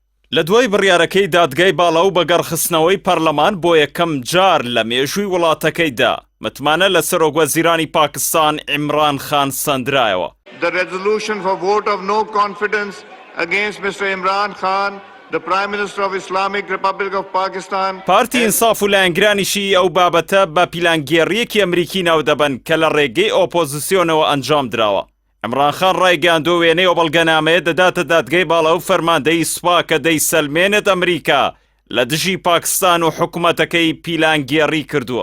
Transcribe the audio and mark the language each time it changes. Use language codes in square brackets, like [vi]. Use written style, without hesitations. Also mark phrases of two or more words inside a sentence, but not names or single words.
[ckb] لە دوای بڕیارەکەی دادگای باڵا و بەگەڕخستنەوەی پەرلەمان بۆ یەکەم جار لە مێژووی وڵاتەکەیدا متمانە لە سەرۆکوەزیرانی پاکستان عیمران خان سەندرایەوە. [en] The resolution for vote of no confidence against Mr. Imran Khan, the Prime Minister of Islamic Republic of Pakistan. [ckb] پارتی ئینساف و لایەنگرانیشی ئەو بابەتە بە پیلانگێڕیەکی ئەمریکی ناو دەبن کە لە ڕێگەی ئۆپۆزیسیۆنەوە ئەنجام درراوە. عیمران خان ڕایگەاندۆ وێنەی بەڵگەنامەیە دەداتە دادگای باڵا و فەرماندەی سوپا کە دەیسەلمێنێت ئەمریکا لە دژی پاکستان و حکوومەتەکەی پیلانگێڕی کردووە.